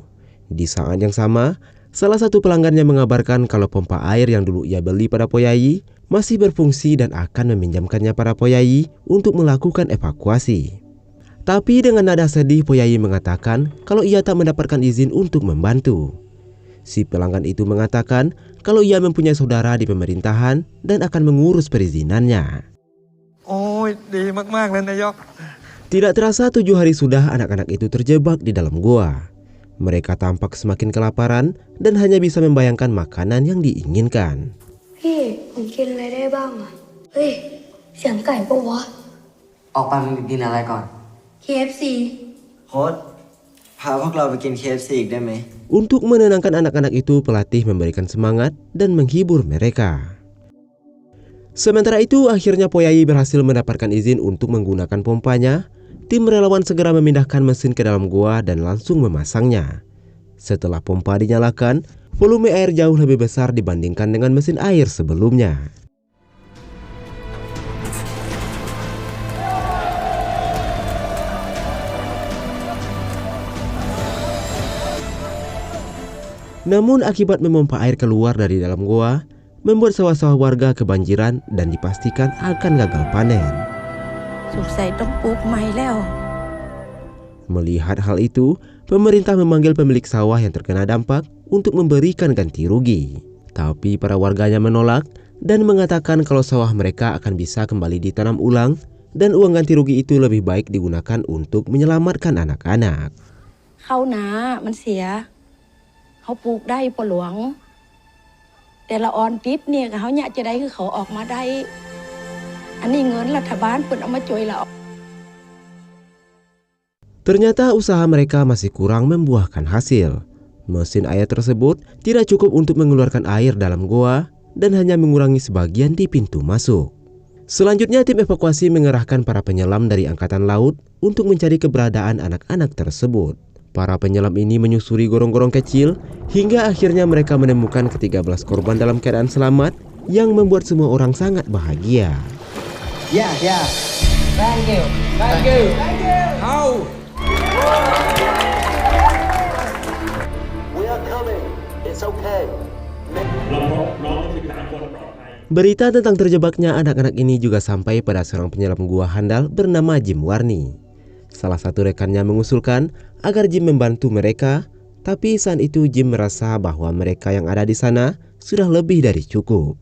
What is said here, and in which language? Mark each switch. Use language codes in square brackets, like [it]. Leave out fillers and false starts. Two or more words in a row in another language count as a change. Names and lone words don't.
[id] Di saat yang sama, salah satu pelanggannya mengabarkan kalau pompa air yang dulu ia beli pada Poyai masih berfungsi dan akan meminjamkannya pada Poyai untuk melakukan evakuasi. Tapi dengan nada sedih, Poyai mengatakan kalau ia tak mendapatkan izin untuk membantu. Si pelanggan itu mengatakan kalau ia mempunyai saudara di pemerintahan dan akan mengurus perizinannya. [th] โอ้ยดีมากๆเลยนายก [id] Tidak terasa 7 hari sudah anak-anak itu terjebak di dalam gua. Mereka tampak semakin kelaparan dan hanya bisa membayangkan makanan yang diinginkan. [th] พี่ผมกินอะไรได้บ้างอ่ะ เฮ้ย เสียงไก่ปะวะ ออกไปมึงกินอะไรก่อน KFC โค้ดพาพวกเราไปกิน KFC อีกได้ไหม [id] Untuk menenangkan anak-anak itu, pelatih memberikan semangat dan menghibur mereka. Sementara itu, akhirnya Poyai berhasil mendapatkan izin untuk menggunakan pompanya. Tim relawan segera memindahkan mesin ke dalam gua dan langsung memasangnya. Setelah pompa dinyalakan, volume air jauh lebih besar dibandingkan dengan mesin air sebelumnya. Namun akibat memompa air keluar dari dalam gua, membuat sawah-sawah warga kebanjiran dan dipastikan akan gagal panen. [th] สงสัยต้องปลูกใหม่แล้ว [id] Melihat hal itu, pemerintah memanggil pemilik sawah yang terkena dampak untuk memberikan ganti rugi. Tapi para warganya menolak dan mengatakan kalau sawah mereka akan bisa kembali ditanam ulang dan uang ganti rugi itu lebih baik digunakan untuk menyelamatkan anak-anak. [th] เข้านามันเสียเขาปลูกได้ปะหลวง แต่ละออนติดเนี่ยเขาอยากจะได้คือเขาออกมาได้ อันนี้เงินรัฐบาลเปิดเอามาช่วยเรา [id] Ternyata usaha mereka masih kurang membuahkan hasil. Mesin air tersebut tidak cukup untuk mengeluarkan air dalam goa dan hanya mengurangi sebagian di pintu masuk. Selanjutnya tim evakuasi mengerahkan para penyelam dari Angkatan Laut untuk mencari keberadaan anak-anak tersebut. Para penyelam ini menyusuri gorong-gorong kecil hingga akhirnya mereka menemukan ke-13 korban dalam keadaan selamat yang membuat semua orang sangat bahagia. [en] Yeah. Thank you. How? We are coming. It's okay. [id] Berita tentang terjebaknya anak-anak ini juga sampai pada seorang penyelam gua handal bernama Jim Warni. Salah satu rekannya mengusulkan agar Jim membantu mereka, tapi saat itu Jim merasa bahwa mereka yang ada di sana sudah lebih dari cukup.